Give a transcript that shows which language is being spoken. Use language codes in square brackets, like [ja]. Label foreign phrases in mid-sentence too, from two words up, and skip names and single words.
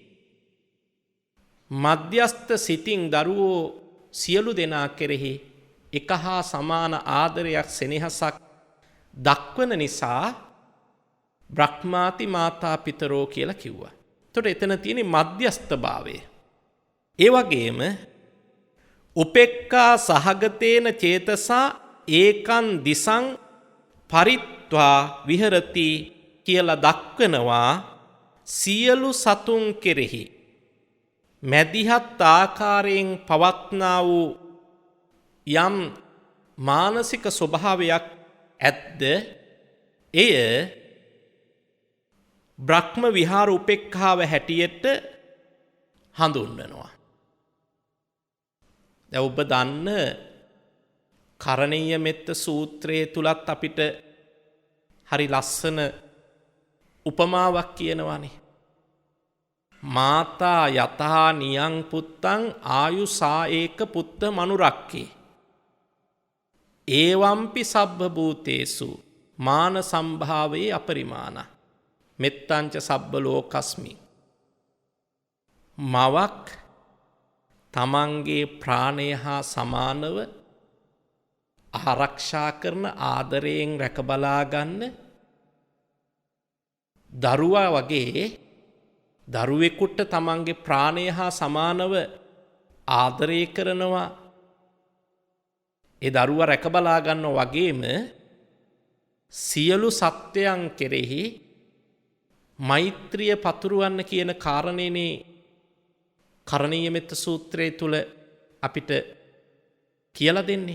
[si] මධ්‍යස්ථ සිතින් දරුවෝ සියලු දෙනා කෙරෙහි එක හා සමාන ආදරයක් සෙනෙහසක් දක්වන නිසා [pi] බ්‍රහ්මාති මාතා පිතරෝ [si] කියලා කිව්වා. එතකොට එතන තියෙන මධ්‍යස්ථභාවය. ඒ වගේම [pi] උපේක්ඛා සහගතේන චේතසා ඒකං දිසං පරිත්වා විහෙරති [si] කියලා දක්වනවා සියලු සතුන් කෙරෙහි මැදිහත් ආකාරයෙන් පවත්නා වූ යම් මානසික ස්වභාවයක් ඇද්ද එය බ්‍රහ්ම විහාර උපේක්ඛාව හැටියට හඳුන්වනවා. දැන් ඔබ දන්න කරණීය මෙත්ත සූත්‍රයේ තුලත් අපිට හරි ලස්සන උපමාවක් කියනවානේ. [pi] මාතා යතා නියං පුත්තං ආයුසා ඒක පුත්ත මනුරක්කේ ඒවම්පි සබ්බ භූතේසු මාන සම්භාවේ අපරිමාණ මෙත්තංච සබ්බ ලෝකස්මි. [si] මවක් තමන්ගේ ප්‍රාණය හා සමානව ආරක්ෂා කරන ආදරයෙන් රැකබලා ගන්න දරුවා වගේ දරුවෙකුට තමන්ගේ ප්‍රාණය හා සමානව ආදරය කරනවා ඒ දරුවා රැකබලා ගන්නවා වගේම සියලු සත්වයන් කෙරෙහි මෛත්‍රිය පතුරවන්න කියන කාරණේනේ කරණීය මෙත්ත සූත්‍රයේ තුල අපිට කියලා දෙන්නේ.